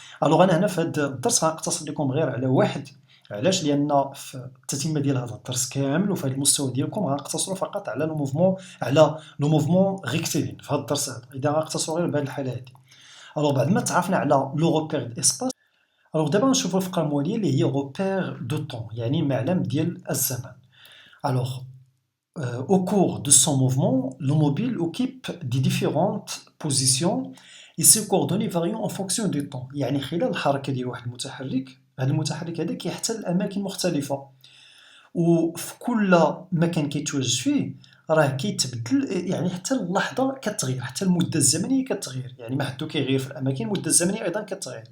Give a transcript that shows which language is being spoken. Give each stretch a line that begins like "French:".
Arabic: الوغ أنا هنا في هاد الدرس غنقتصر لكم غير على واحد. علاش؟ لان في التتمه ديال هذا الدرس كامل وفي هذا المستوى ديالكم غنقتصروا فقط على لو موفمون ريكتيلين في هذا الدرس هذا، اذا غنقتصروا غير بهذه الحاله هذه. الوغ بعد ما تعرفنا على لو روبير ديسباس، الوغ دابا نشوفوا الفقره المواليه اللي هي روبير دو طون يعني معلم ديال الزمن.
French: الوغ au cours de son mouvement, le mobile occupe des différentes positions et ses coordonnées varient en fonction du temps.
Arabic: يعني خلال الحركة ديال واحد المتحرك، هذا المتحرك هذا كيحتل أماكن مختلفة، وفي كل مكان كيتواجد فيه راه كيتبدل، يعني حتى اللحظة كتغير، حتى المدة الزمنية كتغير، يعني ما حدو كيغير في الأماكن المدة الزمنية أيضا كتغير.